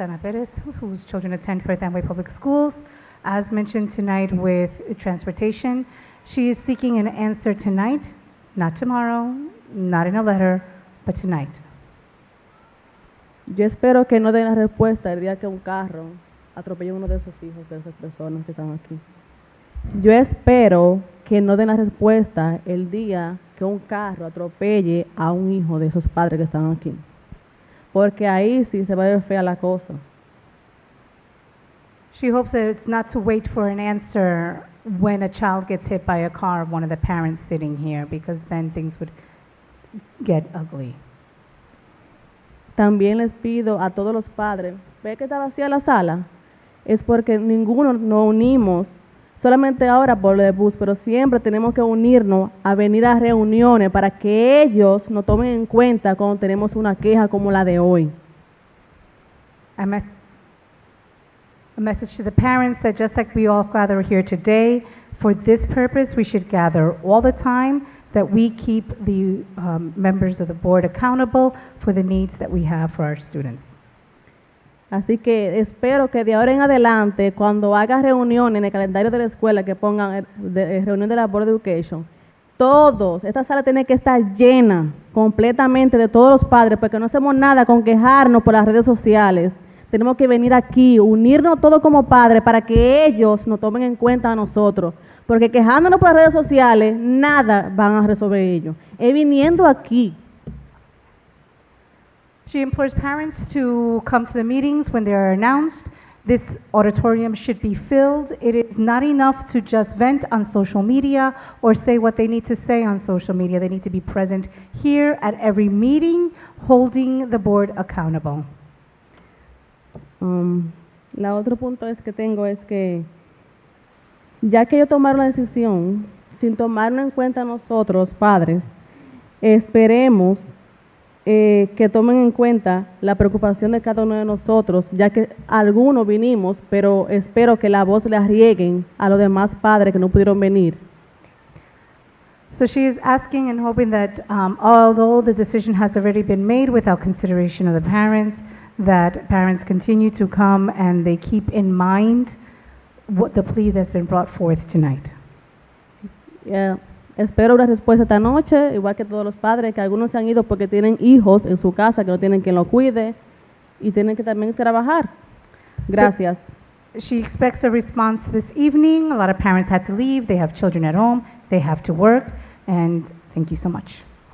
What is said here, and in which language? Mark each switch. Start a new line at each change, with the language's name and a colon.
English: Ana Perez, whose children attend Perth Amboy Public Schools. As mentioned tonight with transportation, she is seeking an answer tonight, not tomorrow, not in a letter, but tonight.
Spanish: Yo espero que no den la respuesta el día que un carro atropelle a uno de sus hijos, de esas personas que están aquí. Yo espero que no den la respuesta el día que un carro atropelle a un hijo de esos padres que están aquí. Porque ahí sí se va a ver fea la cosa.
English: She hopes that it's not to wait for an answer when a child gets hit by a car of one of the parents sitting here, because then things would get ugly.
Spanish: También les pido a todos los padres, ¿ve que está vacía la sala? Es porque ninguno nos unimos, solamente ahora por el bus, pero siempre tenemos que unirnos a venir a reuniones para que ellos nos tomen en cuenta cuando tenemos una queja como la de hoy.
English: A message to the parents that just like we all gather here today, for this purpose we should gather all the time, that we keep the members of the board accountable for the needs that we have for our students.
Spanish: Así que espero que de ahora en adelante, cuando haga reuniones en el calendario de la escuela, que pongan reunión de la Board of Education, esta sala tiene que estar llena completamente de todos los padres, porque no hacemos nada con quejarnos por las redes sociales. Tenemos que venir aquí, unirnos todos como padres para que ellos nos tomen en cuenta a nosotros, porque quejándonos por las redes sociales, nada van a resolver ellos. Es viniendo aquí.
English: She implores parents to come to the meetings when they are announced. This auditorium should be filled. It is not enough to just vent on social media or say what they need to say on social media. They need to be present here at every meeting, holding the board accountable.
Spanish: La otro punto que tengo es que, ya que ellos tomaron la decisión, sin tomarlo en cuenta nosotros, padres, esperemos que tomen en cuenta la preocupación de cada uno de nosotros, ya que algunos vinimos, pero espero que la voz la rieguen a los demás padres que no pudieron venir.
English: So she is asking and hoping that although the decision has already been made without consideration of the parents, that parents continue to come and they keep in mind what the plea that's been brought forth tonight.
Spanish: Espero una respuesta esta noche, igual que todos los padres, que algunos se han ido porque tienen hijos en su casa que no tienen quien los cuide y tienen que también trabajar. Gracias.
English: So she expects a response this evening. A lot of parents had to leave. They have children at home. They have to work. And thank you so much.